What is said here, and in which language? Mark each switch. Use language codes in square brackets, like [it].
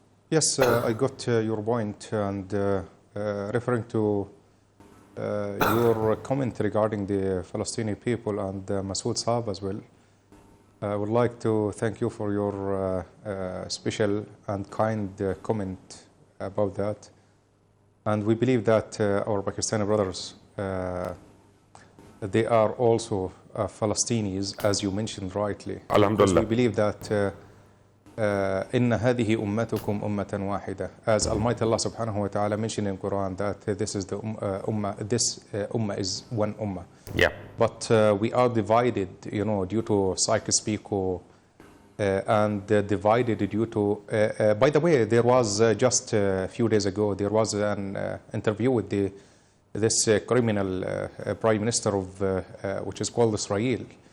[en] Yes, I got your point, and referring to your comment regarding the Palestinian people and Masood Saab as well, I would like to thank you for your special and kind comment about that. And we believe that our Pakistani brothers, they are also Palestinians, as you mentioned rightly. Alhamdulillah. We believe that [ar] إن هذه أمتكم أمة واحدة. [en] As Almighty Allah subhanahu wa ta'ala mentioned in Quran that this is the ummah is one ummah. Yeah. But we are divided, due to Psycho-Speako, and divided due to, by the way, there was just a few days ago, there was an interview with this criminal prime minister of, which is called Israel.